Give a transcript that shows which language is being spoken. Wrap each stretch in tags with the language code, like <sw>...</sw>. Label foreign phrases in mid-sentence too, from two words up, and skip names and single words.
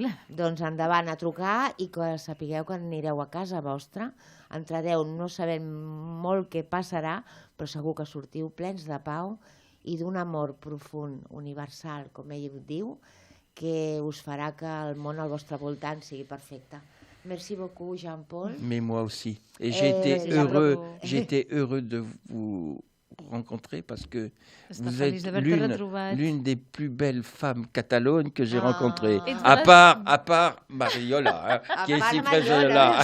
<ca>Doncs endavant a trucar i que sapigueu que anireu a casa vostra, entrareu no sabent molt què passarà, però segur que sortiu plens de pau i d'un amor profund, universal, com ell diu, que us farà que el món al vostre voltant sigui perfecte.</ca> <fr>Merci beaucoup, Jean-Paul. Mais moi aussi. Et j'étais heureux de vous rencontrer parce que vous êtes l'une des plus belles femmes catalognes que j'ai rencontrées. À part Mariola, qui est ici présente là.</fr>